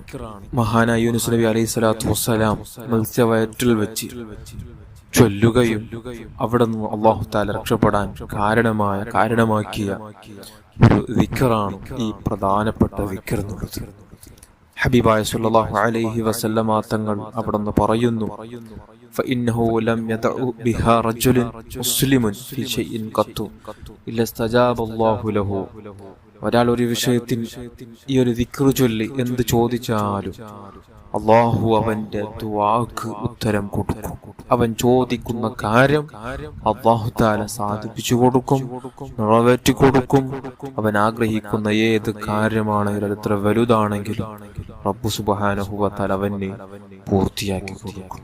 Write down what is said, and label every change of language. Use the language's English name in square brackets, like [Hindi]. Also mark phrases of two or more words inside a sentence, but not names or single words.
[Malayalam] മഹാനായ യൂനുസ് നബി [Arabic] عليه الصلاة والسلام [Malayalam] മത്സ്യവയറ്റിൽ വെച്ച് ചൊല്ലുകയും അവിടെ നിന്ന് [Arabic] الله تعالى [Malayalam] രക്ഷപ്പെടാൻ കാരണമാക്കിയ ഒരു ദിക്റാണ് ഈ പ്രധാനപ്പെട്ട ദിക്ർ എന്നുള്ളത്. ഹബീബായ [Arabic] صلى الله عليه وسلم [Malayalam] തങ്ങൾ അവിടെ നിന്ന് പറയുന്നു, [Arabic] فإنه لم يدع بها رجل مسلم في شيء قط إلا استجاب الله له. [Malayalam] ഒരാൾ ഒരു വിഷയത്തിൽ ഈ ഒരു ദിക്ർ ചൊല്ലി എന്ത് ചോദിച്ചാലും അള്ളാഹു അവന്റെ ദുആക്ക് ഉത്തരം കൊടുക്കും. അവൻ ചോദിക്കുന്ന കാര്യം [Arabic] الله تعالى [Malayalam] സാധിപ്പിച്ചു കൊടുക്കും, നിറവേറ്റി കൊടുക്കും. അവൻ ആഗ്രഹിക്കുന്ന ഏത് കാര്യമാണെങ്കിലും എത്ര വലുതാണെങ്കിലും [Arabic] رب سبحانه و تعالى [Malayalam] അവനെ പൂർത്തിയാക്കി കൊടുക്കും.